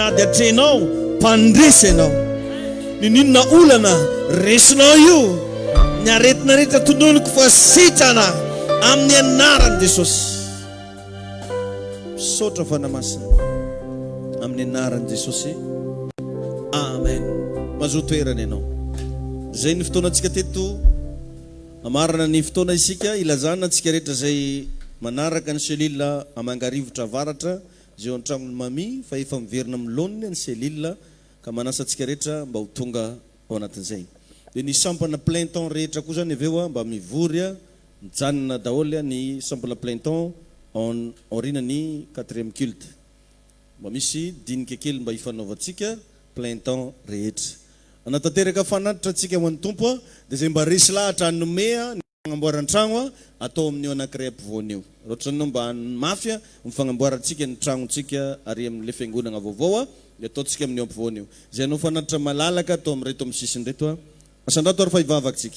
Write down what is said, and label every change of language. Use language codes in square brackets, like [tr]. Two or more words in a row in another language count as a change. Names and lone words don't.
[mg] ady atrenao mpandresy ianao ninina olana resinao io ny aretina rehetra tononiko fa sitrana amin'ny anaran'i Jesosy misaotra fanamasina amin'ny anaran'i Jesosy amen mazoa toerana ianao zay ny fotoana antsika teto amarana ny fotoana isika ilazana antsika rehetra zay manaraka ny selila amangarivotra avaratra zay ao an-tragnony mami fa efa miverina amin'ny laoniny ny selile ka manasa antsika rehetra mba ho tonga ao anatin'izay. Dia ny sampana [fr] plein temps [mg] rehetra koa zany avy eo mba mivory mijanona daholo ny sampana [fr] plein temps [mg] aorina ny 4e culte. Mba misy dinika kely mba hifanaovantsika [fr] plein temps [mg] rehetra. Anatanteraka fanatitra antsika ho an'ny tompo dia zay mba resy lahatra hanome ny fagnamboaran-tragno atao amin'io anankiray ampovoany io. Ohatra ny mba mafia mifagnamboarantsika ny tragnontsika ary amin'le fiangonana vaovao dia ataontsika amin'io ampovoany io. Zay anao fanatitra malalaka atao amin'reto amin'ny sisiny reto asandrato ary fa hivavakantsika.